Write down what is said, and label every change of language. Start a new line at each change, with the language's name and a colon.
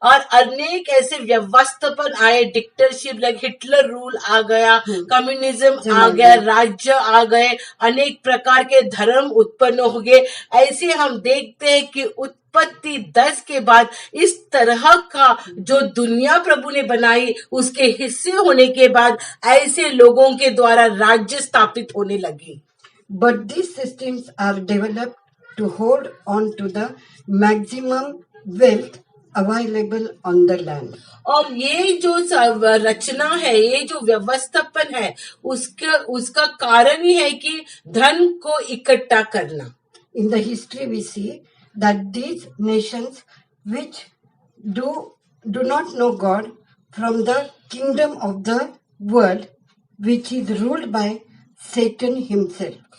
Hindi: और अनेक ऐसे व्यवस्थापन आए,
English: dictatorship like Hitler rule
Hindi: आ गया, कम्युनिज्म आ गया, राज्य आ गए, अनेक प्रकार के धर्म उत्पन्न हो गए। ऐसे हम देखते हैं कि उत्पत्ति 10 के बाद इस तरह का जो दुनिया प्रभु ने बनाई उसके हिस्से होने के बाद ऐसे लोगों के द्वारा राज्य स्थापित होने लगी।
English: But these systems are developed to hold on to the maximum wealth available on the land.
Hindi: और ये जो रचना है, ये जो व्यवस्थापन है, उसका कारण ही है कि धन को इकट्ठा करना।
English: In the history we see that these nations which do not know God from the kingdom of the world, which is ruled by Satan himself.